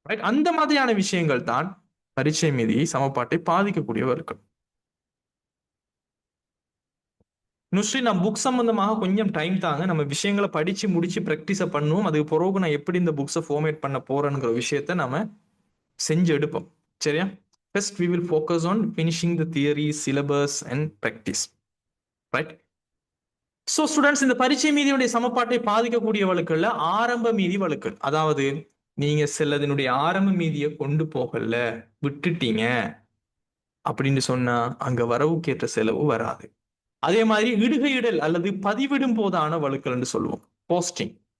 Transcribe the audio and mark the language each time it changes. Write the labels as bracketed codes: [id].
[ta] அந்த மாதிரியான விஷயங்கள் தான் பரீட்சை மீதி சமப்பாட்டை பாதிக்கக்கூடியவர்கள். நுஸ்ரீ, நான் புக் சம்பந்தமாக கொஞ்சம் டைம் தாங்க, நம்ம விஷயங்களை படிச்சு முடிச்சு பிராக்டிஸ பண்ணுவோம். அதுக்கு பிறகு நான் எப்படி இந்த புக்ஸை ஃபார்மேட் பண்ண போறேங்கிற விஷயத்த நாம செஞ்சு எடுப்போம். சரியா? [en] First, we will focus on finishing the theory, syllabus and practice. Right? So, students, [ta] இந்த பரீட்சை மீதியுடைய சமப்பாட்டை பாதிக்கக்கூடிய வழுக்கள்ல ஆரம்ப மீதி வழுக்கள், அதாவது நீங்க சிலதினுடைய ஆரம்ப மீதியை கொண்டு போகல விட்டுட்டீங்க அப்படின்னு சொன்னா அங்க வரவுக்கேற்ற செலவு வராது. அதே மாதிரி இடுகையிடல் அல்லது பதிவிடும் போதான வழுக்கல்னு சொல்லுவோம், போஸ்டிங்.